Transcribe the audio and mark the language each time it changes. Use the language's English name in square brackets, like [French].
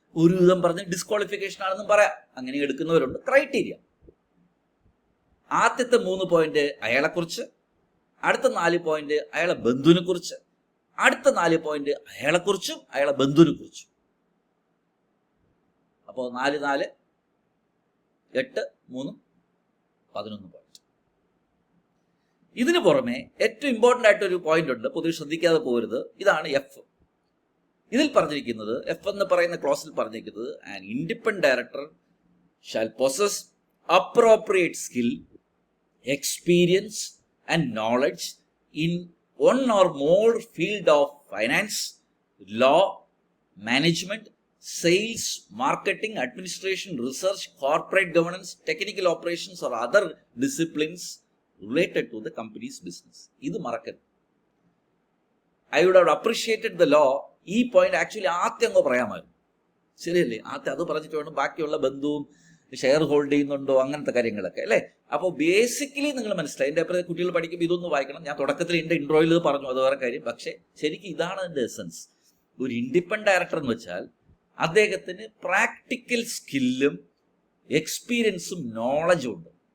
[Malayalam] ഒരു വിധം പറഞ്ഞ് ഡിസ്ക്വാളിഫിക്കേഷൻ ആണെന്നും പറയാം. അങ്ങനെ എടുക്കുന്നവരുണ്ട്. ക്രൈറ്റീരിയ ആദ്യത്തെ 3 പോയിന്റ് അയാളെ കുറിച്ച്, അടുത്ത 4 പോയിന്റ് അയാളെ ബന്ധുവിനെ കുറിച്ച്, അടുത്ത 4 പോയിന്റ് അയാളെ കുറിച്ചും അയാളെ ബന്ധുവിനെ കുറിച്ചും. അപ്പോ 4, 4, 8, 3, 11 പോയിന്റ്. ഇതിനു പുറമെ ഏറ്റവും ഇമ്പോർട്ടന്റ് ആയിട്ടൊരു പോയിന്റ് ഉണ്ട്, പൊതുവെ ശ്രദ്ധിക്കാതെ പോകരുത്. ഇതാണ് എഫ്. ഇതിൽ പറഞ്ഞിരിക്കുന്നത്, എഫ് എന്ന് പറയുന്ന ക്ലോസിൽ പറഞ്ഞിരിക്കുന്നത്, [English] An independent director shall possess appropriate skill, experience and knowledge in one or more field of finance, law, management, sales, marketing, administration, research, corporate governance, technical operations or other disciplines related to the company's business. [Malayalam] ഇത് മറക്കരുത്. [English] I would have appreciated the law. [Malayalam] ഈ point actually ആദ്യം അങ്ങ് പറയാമായിരുന്നു. ശരിയല്ലേ? ആദ്യം അത് പറഞ്ഞിട്ട് വേണം ബാക്കിയുള്ള ബന്ധുവും ഷെയർ ഹോൾഡ് ചെയ്യുന്നുണ്ടോ അങ്ങനത്തെ കാര്യങ്ങളൊക്കെ, അല്ലേ? അപ്പോൾ ബേസിക്കലി നിങ്ങൾ മനസ്സിലായി. എൻ്റെ അപ്പുറത്തെ കുട്ടികൾ പഠിക്കുമ്പോൾ ഇതൊന്ന് വായിക്കണം. ഞാൻ തുടക്കത്തിൽ എൻ്റെ ഇൻട്രോയിൽ പറഞ്ഞു, അത് വേറെ കാര്യം. പക്ഷേ ശരിക്കും ഇതാണ് അതിൻ്റെ എസൻസ്. ഒരു ഇൻഡിപെൻഡന്റ് ഡയറക്ടർ എന്ന് വെച്ചാൽ അദ്ദേഹത്തിന് പ്രാക്ടിക്കൽ സ്കില്ലും എക്സ്പീരിയൻസും നോളജും ഉണ്ട്.